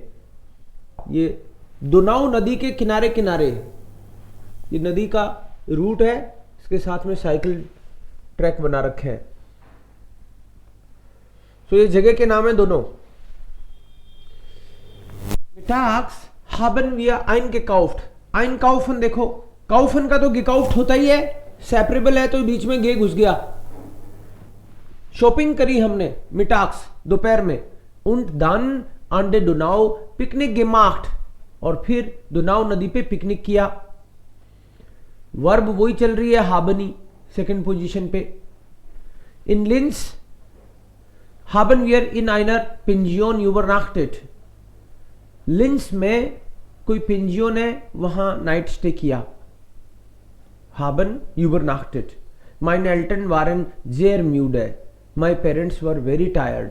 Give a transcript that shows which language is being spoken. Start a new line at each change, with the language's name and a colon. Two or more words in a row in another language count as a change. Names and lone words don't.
Hindi: ये दुनाउ नदी के किनारे किनारे ये नदी का रूट है, इसके साथ में साइकिल ट्रैक बना रखे हैं। तो ये जगह के नाम है दोनों।
German: mittags haben wir eingekauft.
Hindi: einkaufen देखो, काउफन का तो गिकाउफ्ट होता ही है, सेपरेबल है तो बीच में गे घुस गया। शॉपिंग करी हमने मिटाक्स दोपहर में,
German: und dann an der Donau पिकनिक gemacht,
Hindi: और फिर डोनाव नदी पे पिकनिक किया। वर्ब वही चल रही है, हाबनी
English: second position
Hindi: पे।
German: In Linz haben wir in einer Pension übernachtet,
Hindi: लिंस में कोई पेंजियन है, वहां
English: night stay
Hindi: किया।
German: haben übernachtet, meine Eltern waren sehr müde,
English: my parents were very tired।